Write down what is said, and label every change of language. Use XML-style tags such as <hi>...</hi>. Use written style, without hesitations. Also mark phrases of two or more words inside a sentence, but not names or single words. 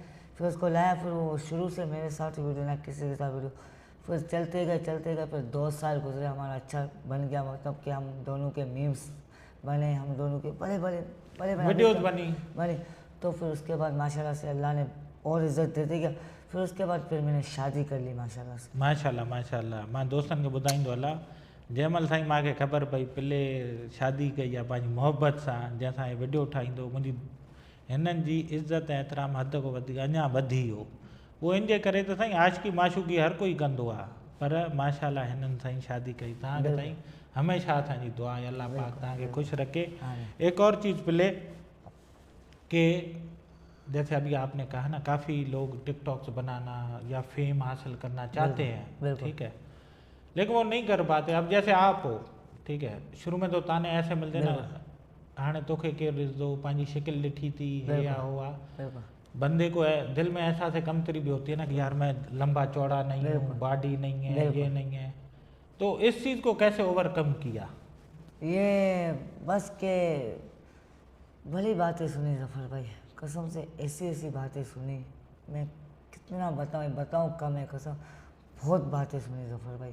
<ur>پھر اس کو لایا، پھر وہ شروع سے میرے ساتھ ویڈیو نہ کسی کے ساتھ ویڈیو، پھر چلتے گئے پھر 2 سال گزرے، ہمارا اچھا بن گیا، مطلب کہ ہم دونوں کے میمز بنے، ہم دونوں کے بڑے بڑے بڑے ویڈیوز بنی. تو پھر اس کے بعد ماشاءاللہ سے اللہ نے اور عزت دیتے گیا. پھر اس کے بعد پھر میں نے شادی کر لی ماشاءاللہ سے. ماشاءاللہ ماشاءاللہ.</ur> <sd>मां दोस्तनि खे ॿुधाईंदो हलां, जंहिंमहिल साईं मूंखे ख़बर पई पिले शादी कई आहे पंहिंजी मोहबत सां, जंहिंसां इहे वीडियो ठाहींदो, मुंहिंजी हिननि जी इज़त ऐं एतिराम हद खां वधीक अञा वधी वियो। उहो इन जे करे त साईं आशिकी माशूकी हर कोई कंदो आहे, पर माशाल्लाह हिननि साईं शादी कई। तव्हांखे साईं हमेशह असांजी दुआ आहे, अल्लाह पाक तव्हांखे ख़ुशि रखे।</sd> <ur>ایک اور چیز پلے کہ جیسے ابھی آپ نے کہا نا، کافی لوگ ٹکٹاکس بنانا یا فیم حاصل کرنا چاہتے ہیں، ٹھیک ہے، لیکن وہ نہیں کر پاتے. اب جیسے آپ ہو، ٹھیک ہے، شروع میں تو طعنے ایسے ملتے نا,</ur> <sd>हाणे तोखे केरु ॾिसंदो, पंहिंजी शिकिल ॾिठी थी हे या हो आहे,</sd> <ur>بندے کو دل میں احساس کمتری بھی ہوتی ہے نا کہ یار میں لمبا چوڑا نہیں ہوں، باڈی نہیں ہے، یہ نہیں ہے. تو اس چیز کو کیسے اوورکم کیا? یہ بس کے بھلی باتیں سنی ظفر بھائی، قسم سے ایسی ایسی باتیں سنی، میں کتنا بتاؤں کم ہے، قسم بہت باتیں سنی ظفر بھائی.</ur>